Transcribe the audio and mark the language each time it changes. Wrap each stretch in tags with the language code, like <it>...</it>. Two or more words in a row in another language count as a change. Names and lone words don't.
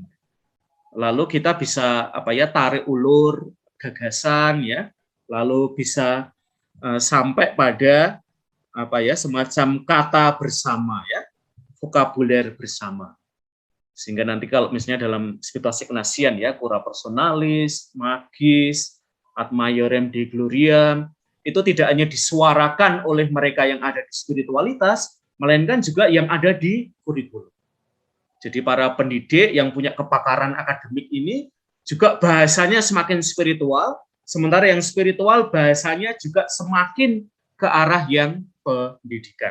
<id>Lalu kita bisa tarik ulur gagasan ya, lalu bisa sampai pada semacam kata bersama ya, vokabuler bersama. Sehingga nanti kalau misalnya dalam spiritualitas Ignatian ya,</id> <la>cura personalis, magis, ad maiorem Dei gloriam,</la> <id>itu tidak hanya disuarakan oleh mereka yang ada di spiritualitas, melainkan juga yang ada di kurikulum. Jadi para pendidik yang punya kepakaran akademik ini juga bahasanya semakin spiritual, sementara yang spiritual bahasanya juga semakin ke arah yang pendidikan.</id>